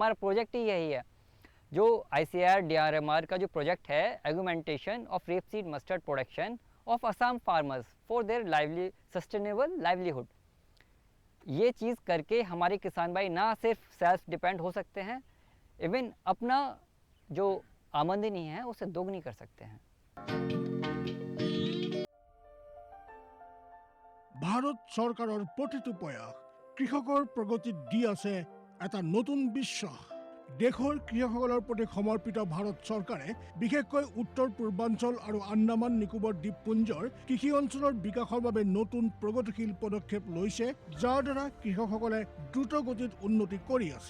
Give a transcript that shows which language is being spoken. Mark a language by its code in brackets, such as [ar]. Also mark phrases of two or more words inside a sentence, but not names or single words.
[hi] हमारा प्रोजेक्ट ही यही है। जो ICAR DRMR का जो प्रोजेक्ट है, एग्यूमेंटेशन ऑफ रेपसीड मस्टर्ड प्रोडक्शन ऑफ असम फार्मर्स फॉर देयर सस्टेनेबल लाइवलीहुड, ये चीज़ करके हमारे किसान भाई ना सिर्फ [en] self depend [hi] हो सकते हैं, इवन अपना जो आमदनी है उसे दोगुनी कर सकते हैं। [as] ভাৰত চৰকাৰৰ প্ৰতিটো প্ৰয়াস কৃষকৰ প্ৰগতিত দি আছে এটা নতুন বিশ্বাস। দেশৰ কৃষকসকলৰ প্ৰতি সমৰ্পিত ভাৰত চৰকাৰে বিশেষকৈ উত্তৰ পূৰ্বাঞ্চল আৰু আন্দামান নিকোবৰ দ্বীপপুঞ্জৰ কৃষি অঞ্চলৰ বিকাশৰ বাবে নতুন প্ৰগতিশীল পদক্ষেপ লৈছে, যাৰ দ্বাৰা কৃষকসকলে দ্ৰুত গতিত উন্নতি কৰি আছে।